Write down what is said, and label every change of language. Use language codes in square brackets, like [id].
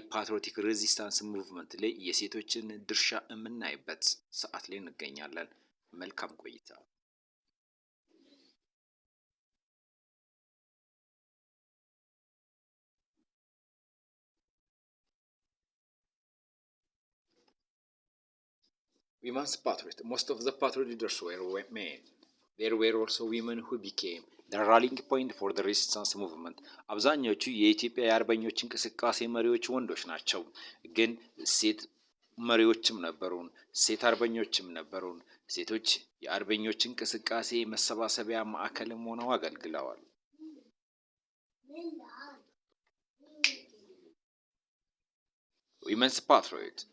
[am] የፓትሪዮቲክ ሬዚስታንስ ሙቭመንት ላይ የሴቶችን ድርሻ የምናይበት ሰዓት ላይ እንገኛለን። መልካም ቆይታ። [en] Women's patriot. Most of the patriot leaders were men. There were also women who became the rallying point for the resistance movement. [am] አብዛኞቹ የኢትዮጵያ የአርበኞች እንቅስቃሴ መሪዎች ወንዶች ናቸው፣ ግን ሴት መሪዎችም ነበሩን፣ ሴት አርበኞችም ነበሩን። ሴቶች የአርበኞች እንቅስቃሴ መሰባሰቢያ ማዕከልም ሆነው አገልግለዋል። [en] Women's patriot.